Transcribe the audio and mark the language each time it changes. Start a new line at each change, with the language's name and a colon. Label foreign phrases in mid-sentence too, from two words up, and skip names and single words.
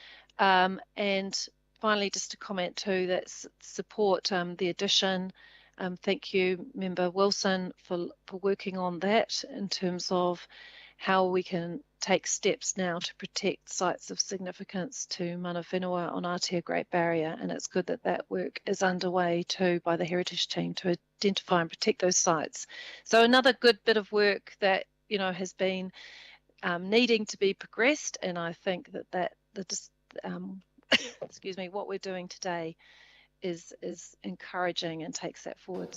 English: And finally, just to comment too, that support the addition. Thank you, Member Wilson, for working on that in terms of how we can take steps now to protect sites of significance to
Māori: mana whenua
English: on Aotea Great Barrier. And it's good that that work is underway too by the heritage team to identify and protect those sites. So another good bit of work that, has been needing to be progressed. And I think that excuse me, what we're doing today is encouraging and takes that forward.